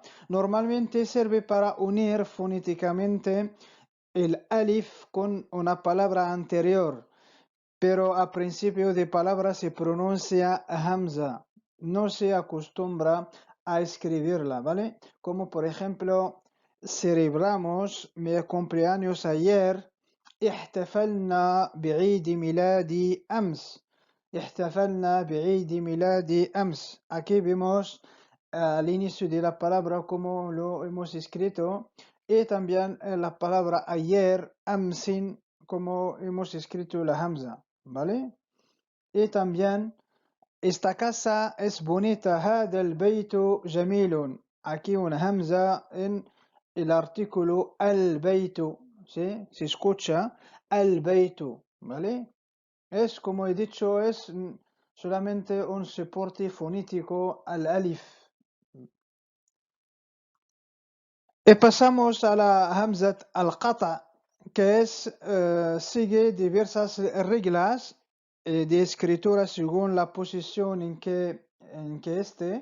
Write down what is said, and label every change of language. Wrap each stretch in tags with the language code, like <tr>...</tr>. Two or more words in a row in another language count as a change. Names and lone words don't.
<es>Normalmente sirve para unir fonéticamente el alif con una palabra anterior, pero a principio de palabra se pronuncia hamza. No se acostumbra a escribirla, ¿vale? Como por ejemplo, celebramos mi cumpleaños ayer.</es> <ar>احتفلنا بعيد ميلادي أمس. احتفلنا بعيد ميلادي أمس.</ar> <es>Aquí vemos al inicio de la palabra como lo hemos escrito y también la palabra ayer, amsin, como hemos escrito la hamza, ¿vale? Y también esta casa es bonita,</es> <ar>هذا البيت جميل.</ar> <es>Aquí una hamza en el artículo البيت, ¿sí? Se escucha البيت, ¿vale? Es, como he dicho, es solamente un soporte fonético al alif. Y pasamos a la</es> <ar>همزة القطع,</ar> <es>que sigue diversas reglas de escritura según la posición en que esté.</es>